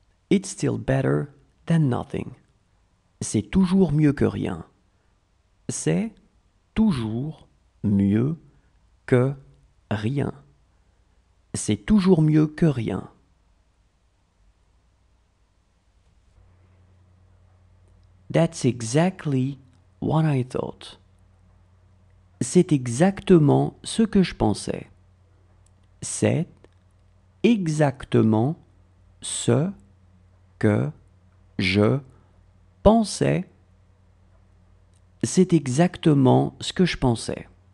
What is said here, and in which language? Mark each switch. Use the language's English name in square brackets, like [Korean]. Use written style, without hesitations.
[English] It's still better than nothing. [French] C'est toujours mieux que rien. C'est toujours mieux que rien. C'est toujours mieux que rien. [English] That's exactly what I thought. [French] C'est exactement ce que je pensais. C'est exactement ce que je pensais. C'est exactement ce que je pensais.